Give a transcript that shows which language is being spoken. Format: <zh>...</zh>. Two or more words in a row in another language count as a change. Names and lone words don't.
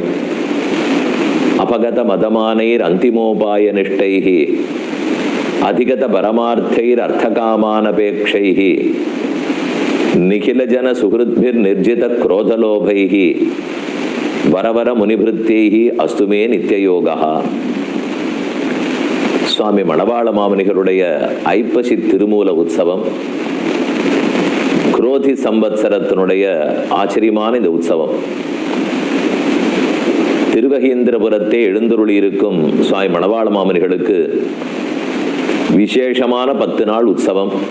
<sa>अपगत मदमानैरन्तिमोपाय निष्ठैः अधिगत परमार्थैरर्थकामानपेक्षैः निखिल जन सुहृद्भिर्निर्जित क्रोधलोभैः वरवर मुनिभृत्यैः अस्तु मे नित्ययोगः।</sa> <ta>சுவாமி மணவாள மாமுனிகளுடைய ஐப்பசி திருமூல உற்சவம் குரோதி சம்பத்சரத்தினுடைய ஆச்சரியமான இந்த உற்சவம் திருவகீந்திரபுரத்தை எழுந்தருளி இருக்கும் சுவாமி மணவாள மாமுனிகளுக்கு விசேஷமான 10 நாள் உற்சவம்.</ta>